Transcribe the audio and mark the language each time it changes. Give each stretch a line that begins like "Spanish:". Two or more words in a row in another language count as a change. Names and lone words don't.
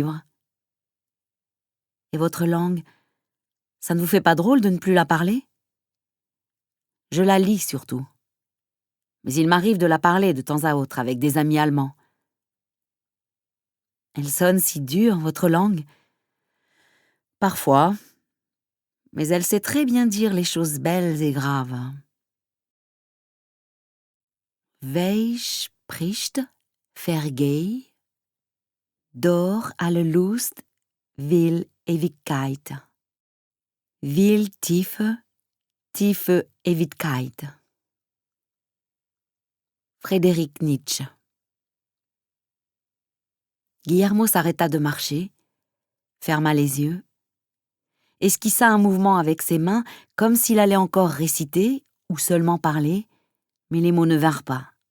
French: » « Et votre langue, ça ne vous fait pas drôle de ne plus la parler ?»« Je la lis surtout. Mais il m'arrive de la parler de temps à autre avec des amis allemands. Elle sonne si dure, votre langue. Parfois, mais elle sait très bien dire les choses belles et graves.
German: Wer spricht, vergeh, doch alle Lust will Ewigkeit. Will tiefe, tiefe Ewigkeit.
French: Frédéric Nietzsche. Guillermo s'arrêta de marcher, ferma les yeux, esquissa un mouvement avec ses mains comme s'il allait encore réciter ou seulement parler, mais les mots ne vinrent pas.